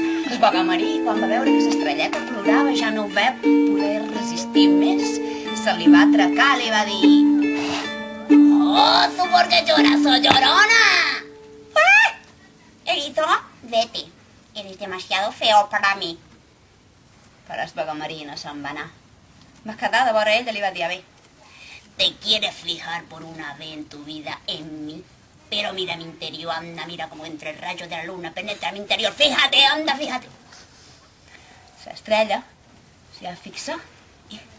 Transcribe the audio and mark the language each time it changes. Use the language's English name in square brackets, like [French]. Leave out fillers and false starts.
[Catalan] El Bogamarí, quan va veure que l'estrelleta plorava, ja no ho va poder resistir més. Se li va atracar, li va dir: [Spanish] Oh, ¿tú por qué lloras, soy llorona? Erito, vete. Eres demasiado feo para mí. [Catalan] Però el Bogamarí no se'n va anar. Va quedar de vora ella i li va dir: a bé, [Spanish] Te quieres fijar por una vez en tu vida en mí. Pero mira mi interior, anda, mira cómo entre el rayo de la luna penetra mi interior. Fíjate, anda, fíjate. [Catalan] l'estrella s'hi va fixar i...